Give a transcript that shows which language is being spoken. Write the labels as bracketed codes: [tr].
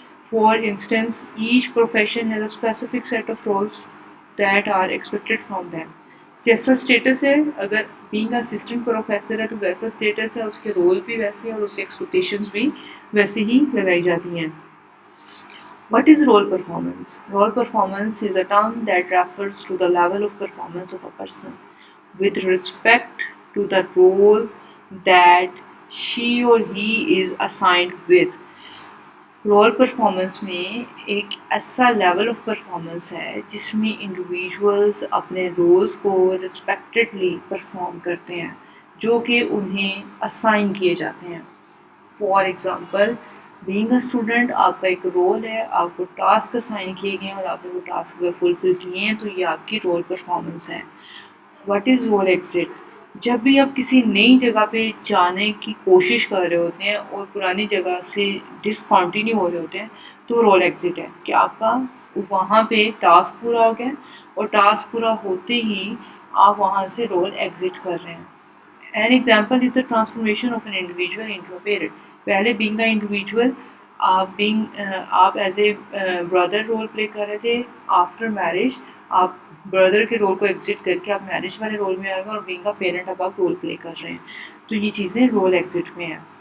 [en] For instance each profession has a specific set of rules that are expected from them. [ur] جیسا status ہے، اگر being assistant professor ہے تو ویسا status ہے، اس کے رول بھی ویسے ہیں اور اس کی ایکسپیکٹیشنز بھی ویسے ہی لگائی جاتی ہیں. [en] What is role performance? Role performance is a term that refers to the level of performance of a person with respect to the role that she or he is assigned with. [ur] Role performance میں ایک ایسا level of performance ہے جس میں انڈیویژولز اپنے rules کو رسپیکٹڈلی perform کرتے ہیں جو کہ انہیں اسائن کیے جاتے ہیں. [en] for example being a student [ur] آپ کا ایک رول ہے، آپ کو ٹاسک اسائن کیے گئے ہیں اور آپ نے وہ ٹاسک اگر فلفل کیے ہیں تو یہ آپ کی رول پرفارمنس ہے. [en] What is role exit? [ur] جب بھی آپ کسی نئی جگہ پہ جانے کی کوشش کر رہے ہوتے ہیں اور پرانی جگہ سے ڈسکنٹینیو ہو رہے ہوتے ہیں تو رول ایگزٹ ہے کہ آپ کا وہاں پہ ٹاسک پورا ہو گیا اور ٹاسک پورا ہوتے ہی آپ وہاں سے رول ایگزٹ کر رہے ہیں. [en] An example is the transformation of an individual into a parent. [ur] پہلے [en] being an individual [ur] آپ [en] as a brother [ur] role play کر رہے تھے. [en] after marriage [ur] آپ بردر کے رول کو ایگزٹ کر کے آپ میرج والے رول میں آ گئے اور [en] being a parent [ur] اب آپ رول پلے کر رہے ہیں. تو یہ چیزیں رول ایگزٹ میں ہیں.